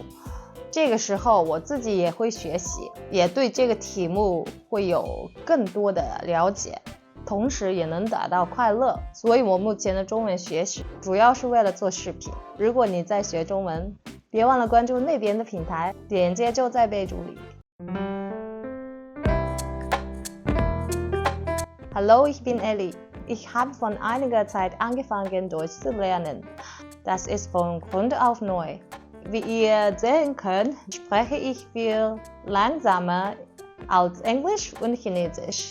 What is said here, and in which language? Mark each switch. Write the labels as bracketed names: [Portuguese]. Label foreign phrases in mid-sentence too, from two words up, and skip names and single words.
[Chinese] 这个时候我自己也会学习，也对这个题目会有更多的了解，同时也能达到快乐。所以我目前的中文学习主要是为了做视频。如果你在学中文，别忘了关注那边的平台，链接就在备注里。 [German] Hallo, ich bin Ellie. Ich habe vor einiger Zeit angefangen, Deutsch zu lernen. Das ist von Grund auf neu. Wie ihr sehen könnt, spreche ich viel langsamer als Englisch und Chinesisch.